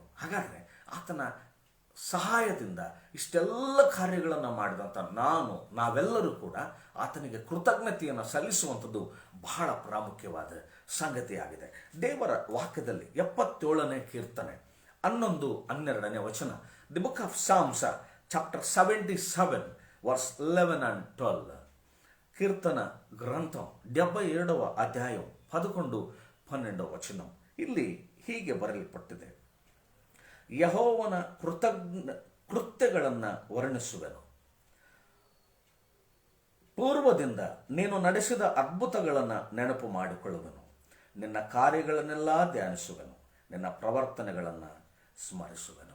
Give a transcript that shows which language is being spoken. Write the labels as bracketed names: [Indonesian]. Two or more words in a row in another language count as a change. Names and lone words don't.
[Kannada] ಹಾಗಾದರೆ ಆತನ ಸಹಾಯದಿಂದ ಇಷ್ಟೆಲ್ಲ ಕಾರ್ಯಗಳನ್ನು ಮಾಡಿದಂಥ ನಾವೆಲ್ಲರೂ ಕೂಡ ಆತನಿಗೆ ಕೃತಜ್ಞತೆಯನ್ನು ಸಲ್ಲಿಸುವಂಥದ್ದು ಬಹಳ ಪ್ರಾಮುಖ್ಯವಾದ ಸಂಗತಿಯಾಗಿದೆ. ದೇವರ ವಾಕ್ಯದಲ್ಲಿ 77ನೇ ಕೀರ್ತನೆ 11-12 ವಚನ, [English] The Book of Psalms chapter 77 verse 11 and 12. [Telugu] కీర్తన గ్రంథం 77వ అధ్యాయం 11-12 వచనం. [Kannada] ಇಲ್ಲಿ ಹೀಗೆ ಬರೆಯಲ್ಪಟ್ಟಿದೆ, ಯೆಹೋವನ ಕೃತ್ಯಗಳನ್ನು ವರ್ಣಿಸುವೆನು, ಪೂರ್ವದಿಂದ ನೀನು ನಡೆಸಿದ ಅದ್ಭುತಗಳನ್ನು ನೆನಪು ಮಾಡಿಕೊಳ್ಳುವೆನು, ನಿನ್ನ ಕಾರ್ಯಗಳನ್ನೆಲ್ಲ ಧ್ಯಾನಿಸುವೆನು, ನಿನ್ನ ಪ್ರವರ್ತನೆಗಳನ್ನು ಸ್ಮರಿಸುವೆನು.